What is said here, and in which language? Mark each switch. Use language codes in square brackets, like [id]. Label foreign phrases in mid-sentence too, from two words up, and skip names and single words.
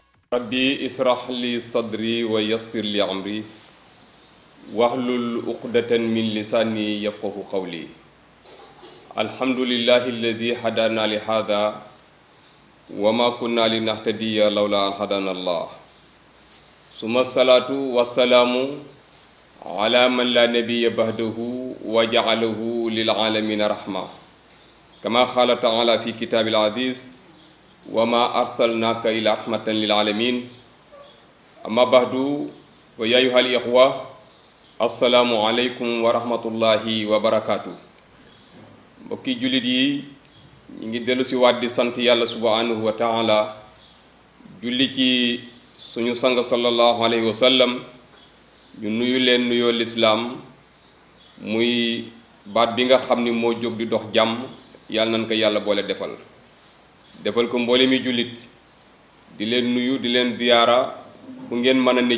[ar] رب اشرح لي صدري ويسر لي أمري واحلل عقدة من لساني يفقهوا قولي الحمد لله الذي هدانا لهذا وما كنا لنهتدي لولا أن هدانا الله ثم الصلاة والسلام على من لا نبي بعده وجعله للعالمين رحمة كما قال تعالى في كتابه العزيز وما أرسلناك إلا رحمة للعالمين أما بعد ويا أيها الإخوة السلام عليكم ورحمة الله وبركاته. [wo] mbokki jullit yi ñu ngi dellu si waat di sant yàlla [ar] سبحانه وتعالى [wo] julli ci suñu sang [ar] صلى الله عليه وسلم [wo] ñu nuyu leen nuyoo lislaam muy baat bi nga xam ni moo jóg di dox jàmm yàlla nañ ko yàlla boole defal ko mboole mi jullit di leen nuyu di leen ziyaara fu ngeen mën a ne